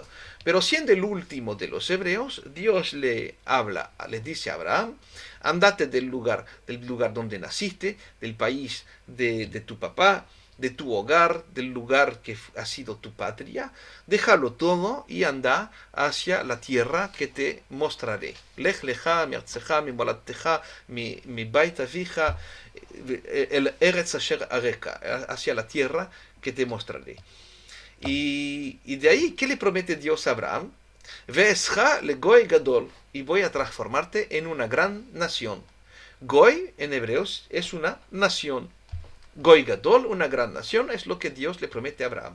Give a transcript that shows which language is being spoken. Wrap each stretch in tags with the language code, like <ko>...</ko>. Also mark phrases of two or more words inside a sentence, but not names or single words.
<es>Pero siendo el último de los hebreos, Dios le dice a Abraham: andate del lugar donde naciste, del país de tu papá, de tu hogar, del lugar que ha sido tu patria, déjalo todo y anda hacia la tierra que te mostraré.</es> <he>לך לך מ ארצך מ מולדתך מ בית אביך אל הארץ אשר אראך,</he> <es>hacia la tierra que te mostraré. Y de ahí, ¿qué le promete Dios a Abraham?</es> <he>ואעשך ל גוי גדול,</he> <es>y voy a transformarte en una gran nación. Goy en hebreos es una nación.</es> <he>גוי גדול,</he> <es>una gran nación, es lo que Dios le promete a Abraham.</es>